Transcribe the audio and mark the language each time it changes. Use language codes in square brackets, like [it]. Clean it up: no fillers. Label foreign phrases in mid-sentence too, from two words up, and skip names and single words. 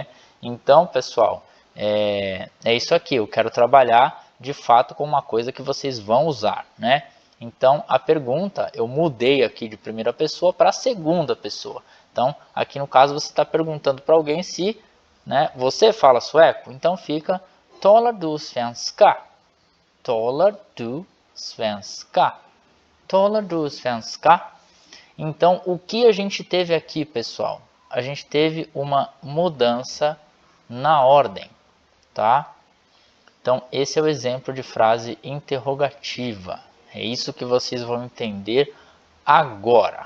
[pt] Então, pessoal, é isso aqui. Eu quero trabalhar de fato com uma coisa que vocês vão usar, né? Então, a pergunta eu mudei aqui de primeira pessoa para segunda pessoa. Então, aqui no caso você está perguntando para alguém se, né, você fala sueco. Então fica [sv] talar du svenska? Talar du svenska? Talar du svenska? [pt] Então, o que a gente teve aqui, pessoal? A gente teve uma mudança na ordem, tá? Então, esse é o exemplo de frase interrogativa. É isso que vocês vão entender agora.